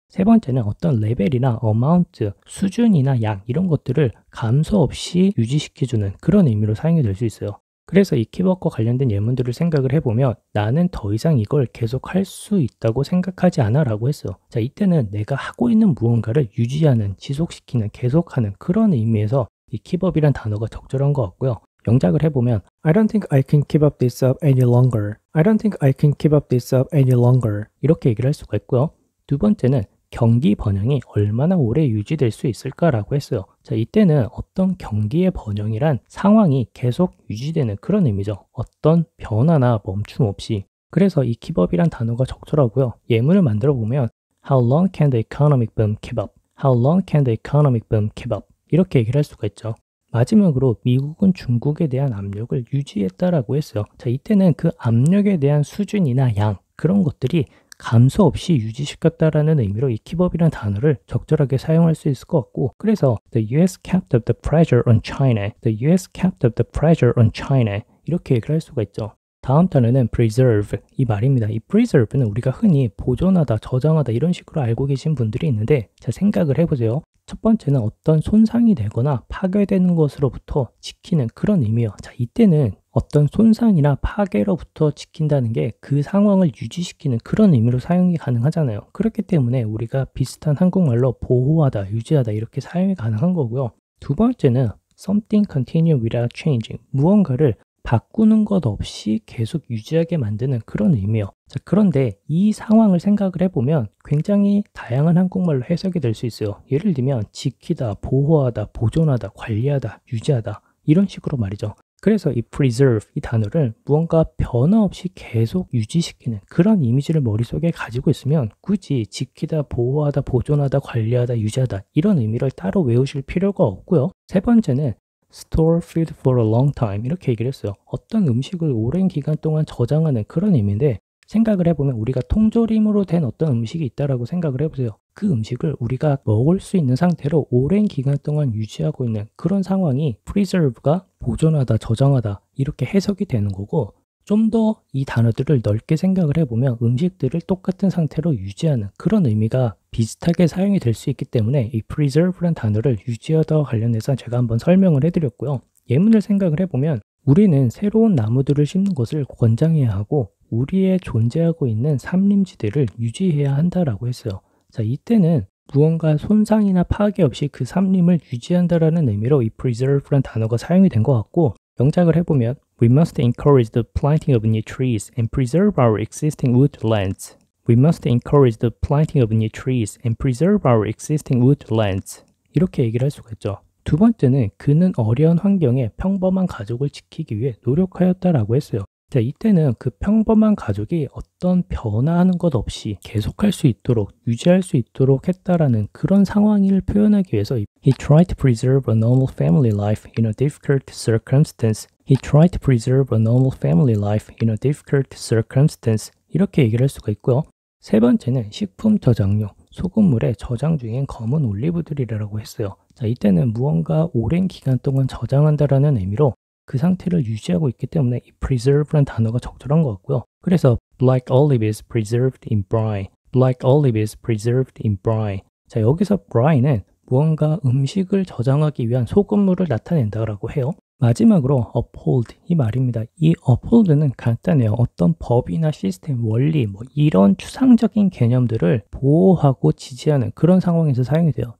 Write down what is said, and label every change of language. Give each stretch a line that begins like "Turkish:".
Korean: 세 번째는 어떤 레벨이나 어마운트, 수준이나 양 이런 것들을 감소 없이 유지시켜주는 그런 의미로 사용이 될 수 있어요. 그래서 이 키워드과 관련된 예문들을 생각을 해보면 나는 더 이상 이걸 계속 할 수 있다고 생각하지 않아 라고 했어요. 자, 이때는 내가 하고 있는 무언가를 유지하는, 지속시키는, 계속하는 그런 의미에서 이 keepup이란 단어가 적절한 것 같고요. 영작을 해보면
English: I don't think I can keep up this up any longer. I don't think I can keep up this up any longer.
Korean: 이렇게 얘기를 할 수가 있고요. 두 번째는 경기 번영이 얼마나 오래 유지될 수 있을까라고 했어요. 자, 이때는 어떤 경기의 번영이란 상황이 계속 유지되는 그런 의미죠. 어떤 변화나 멈춤 없이. 그래서 이 keep up이란 단어가 적절하고요. 예문을 만들어 보면
English: How long can the economic boom keep up? How long can the economic boom keep up?
Korean: 이렇게 얘기를 할 수가 있죠. 마지막으로 미국은 중국에 대한 압력을 유지했다라고 했어요. 자, 이때는 그 압력에 대한 수준이나 양 그런 것들이 감소 없이 유지시켰다라는 의미로 이 keepup이라는 단어를 적절하게 사용할 수 있을 것 같고 그래서
English: The US kept up the pressure on China. The US kept up the pressure on China.
Korean: 이렇게 얘기를 할 수가 있죠. 다음 단어는 preserve 이 말입니다. 이 preserve는 우리가 흔히 보존하다, 저장하다 이런 식으로 알고 계신 분들이 있는데 자, 생각을 해보세요. 첫 번째는 어떤 손상이 되거나 파괴되는 것으로부터 지키는 그런 의미예요. 자, 이때는 어떤 손상이나 파괴로부터 지킨다는 게 그 상황을 유지시키는 그런 의미로 사용이 가능하잖아요. 그렇기 때문에 우리가 비슷한 한국말로 보호하다, 유지하다 이렇게 사용이 가능한 거고요. 두 번째는
English: something continue without changing
Korean: 무언가를 바꾸는 것 없이 계속 유지하게 만드는 그런 의미예요. 자, 그런데 이 상황을 생각을 해보면 굉장히 다양한 한국말로 해석이 될 수 있어요. 예를 들면 지키다, 보호하다, 보존하다, 관리하다, 유지하다 이런 식으로 말이죠. 그래서 이 preserve 이 단어를 무언가 변화 없이 계속 유지시키는 그런 이미지를 머릿속에 가지고 있으면 굳이 지키다, 보호하다, 보존하다, 관리하다, 유지하다 이런 의미를 따로 외우실 필요가 없고요. 세 번째는
English: store food for a long time
Korean: 이렇게 얘기를 했어요. 어떤 음식을 오랜 기간 동안 저장하는 그런 의미인데 생각을 해보면 우리가 통조림으로 된 어떤 음식이 있다라고 생각을 해보세요. 그 음식을 우리가 먹을 수 있는 상태로 오랜 기간 동안 유지하고 있는 그런 상황이 preserve가 보존하다, 저장하다 이렇게 해석이 되는 거고 좀 더 이 단어들을 넓게 생각을 해보면 음식들을 똑같은 상태로 유지하는 그런 의미가 비슷하게 사용이 될 수 있기 때문에 이 preserve란 단어를 유지하다와 관련해서 제가 한번 설명을 해드렸고요. 예문을 생각을 해보면 우리는 새로운 나무들을 심는 것을 권장해야 하고 우리의 존재하고 있는 산림지대를 유지해야 한다라고 했어요. 자, 이때는 무언가 손상이나 파괴 없이 그 산림을 유지한다라는 의미로 이 preserve란 단어가 사용이 된 것 같고 영작을 해보면
English: We must encourage the planting of new trees and preserve our existing woodlands. We must encourage the planting of new trees and preserve our existing woodlands.
Korean: 이렇게 얘기를 할 수가 있죠. 두 번째는 그는 어려운 환경에 평범한 가족을 지키기 위해 노력하였다라고 했어요. 자, 이때는 그 평범한 가족이 어떤 변화하는 것 없이 계속할 수 있도록 유지할 수 있도록 했다라는 그런 상황을 표현하기 위해서
English: He tried to preserve a normal family life in a difficult circumstance. He tried to preserve a normal family life in a difficult circumstance.
Korean: 이렇게 얘기를 할 수가 있고요. 세 번째는 식품 저장용, 소금물에 저장 중인 검은 올리브들이라고 했어요. 자, 이때는 무언가 오랜 기간 동안 저장한다라는 의미로 그 상태를 유지하고 있기 때문에 이 preserve란 단어가 적절한 것 같고요. 그래서
English: black olive is preserved in brine. Black olive is preserved in brine.
Korean: 자, 여기서 brine은 무언가 음식을 저장하기 위한 소금물을 나타낸다라고 해요. 마지막으로 uphold 이 말입니다. 이 uphold는 간단해요. 어떤 법이나 시스템, 원리 뭐 이런 추상적인 개념들을 보호하고 지지하는 그런 상황에서 사용이 돼요.